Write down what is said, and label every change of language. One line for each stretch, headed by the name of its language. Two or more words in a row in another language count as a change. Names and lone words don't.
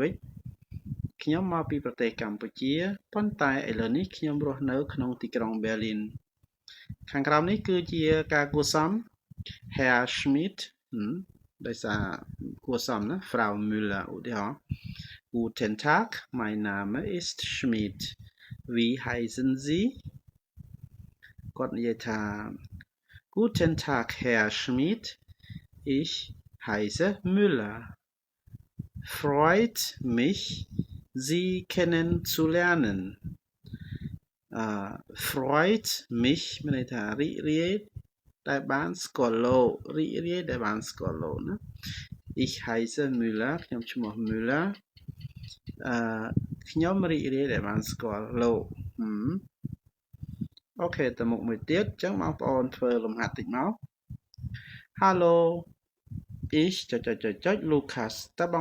Khmer: វិញខ្ញុំមកពីប្រទេសកម្ពុជាប៉ុន្តែឥឡូវនេះខ្ញុំរស់នៅក្នុង ទីក្រុង
German: Berlin
Khmer: ខាងក្រោមនេះគឺជាការគួរសម
German: Herr Schmidt
Khmer: ដោយសារគួរសមណា
German: Frau Müller
Khmer: ឧទាហរណ៍
German: Guten Tag mein Name ist Schmidt wie heißen Sie
Khmer: គាត់និយាយថា
German: Guten Tag Herr Schmidt ich heiße Müller freut mich Sie kennenzulernen freut mich
Khmer: មានន័យថារីករាយដែលបានស្គាល់លោករីករាយដែលបានស្គាល់លោកណា
German: ich heiße Müller
Khmer: ខ្ញុំឈ្មោះ Müller ខ្ញុំរីករាយដែលបានស្គាល់លោកអូខេទៅមុខមួយទៀតអញ្ចឹងបងប្អូនធ្វើលំហាត់តិចមក
German: Hallo ich
Khmer: ចុច Lucas តើបង